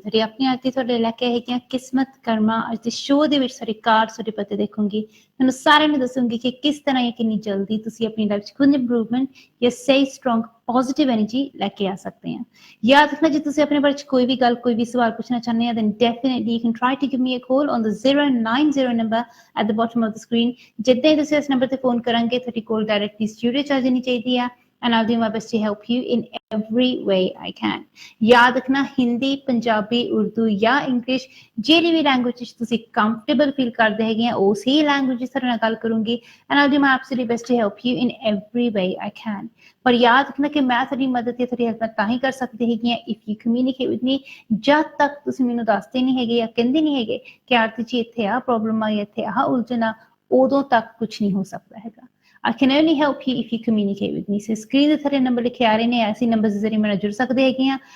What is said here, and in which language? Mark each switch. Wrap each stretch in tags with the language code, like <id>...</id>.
<pa>ਤੁਹਾਡੀ ਆਪਣੀ ਅੱਜ ਦੀ ਤੁਹਾਡੇ ਲੈ ਕੇ ਹੈਗੀਆਂ ਕਿਸਮਤ ਕਰਮਾ। ਅੱਜ ਦੇ ਸ਼ੋਅ ਦੇ ਵਿੱਚ ਤੁਹਾਡੀ ਕਾਰਡ ਤੁਹਾਡੇ ਪਤੇ ਦੇਖੂੰਗੀ, ਤੁਹਾਨੂੰ ਸਾਰਿਆਂ ਨੂੰ ਦੱਸੂੰਗੀ ਕਿ ਕਿਸ ਤਰ੍ਹਾਂ ਜਾਂ ਕਿੰਨੀ ਜਲਦੀ ਤੁਸੀਂ ਆਪਣੀ ਲਾਈਫ 'ਚ ਕੁਝ ਇੰਪਰੂਵਮੈਂਟ ਜਾਂ ਸਹੀ ਸਟਰੋਂਗ ਪੋਜ਼ਿਟਿਵ ਐਨਰਜੀ ਲੈ ਕੇ ਆ ਸਕਦੇ ਆ। ਯਾਦ ਰੱਖਣਾ, ਜੇ ਤੁਸੀਂ ਆਪਣੇ ਬਾਰੇ 'ਚ ਕੋਈ ਵੀ ਗੱਲ, ਕੋਈ ਵੀ ਸਵਾਲ ਪੁੱਛਣਾ ਚਾਹੁੰਦੇ ਆ,</pa> <en>then definitely you can try to give me a call on the 090 number at the bottom of the screen।</en> <pa>ਜਿੱਦਾਂ ਹੀ ਤੁਸੀਂ ਇਸ ਨੰਬਰ ਤੇ ਫੋਨ ਕਰਾਂਗੇ, ਤੁਹਾਡੀ ਕੋਲ ਡਾਇਰੈਕਟਲੀ ਸਟੂਡੀਓ 'ਚ ਆ ਜਾਣੀ ਚਾਹੀਦੀ ਆ।</pa> <en>And I'll do my best to help you in every way I can।</en> <pa>याद रखना, हिंदी, पंजाबी, उर्दू या इंग्लिश ਜਿਹੜੀ ਵੀ ਲੈਂਗੁਏਜ ਤੁਸੀਂ ਕੰਫਰਟੇਬਲ ਫੀਲ ਕਰਦੇ ਹੈਗੇ ਆ, ਉਸੇ ਲੈਂਗੁਏਜ ਤੁਹਾਡੇ ਨਾਲ ਗੱਲ ਕਰੂੰਗੀ।</pa> <en>and I'll do my absolute best to help you in every way I can।</en> <pa>ਪਰ ਯਾਦ ਰੱਖਣਾ ਕਿ ਮੈਂ ਤੁਹਾਡੀ ਮਦਦ ਤੇ ਤੁਹਾਡੀ ਹੈਲਪ ਤਾਂ ਹੀ ਕਰ ਸਕਦੀ ਹੈਗੀ ਆ</pa> <en>if you communicate with me।</en> <pa>ਜਦ ਤੱਕ ਤੁਸੀਂ ਮੈਨੂੰ ਦੱਸਦੇ ਨਹੀਂ ਹੈਗੇ ਜਾਂ ਕਹਿੰਦੇ ਨਹੀਂ ਹੈਗੇ ਕਿ ਆਰਤੀ ਜੀ ਇੱਥੇ ਆ ਪ੍ਰੋਬਲਮ ਆ, ਇੱਥੇ ਆ ਉਲਝਣ ਆ, ਉਦੋਂ ਤੱਕ ਕੁਝ ਨਹੀਂ ਹੋ ਸਕਦਾ ਹੈਗਾ।</pa> <en>I can only help you if you communicate with me। So</en> <pa>screen ਦੇ ਥੱਲੇ ਨੰਬਰ ਲਿਖੇ ਆ ਰਹੇ ਨੇ, ਐਸੇ ਨੰਬਰ ਦੇ ਜ਼ਰੀਏ ਮੇਰੇ ਨਾਲ ਜੁੜ ਸਕਦੇ ਹੈਗੇ ਆ।</pa>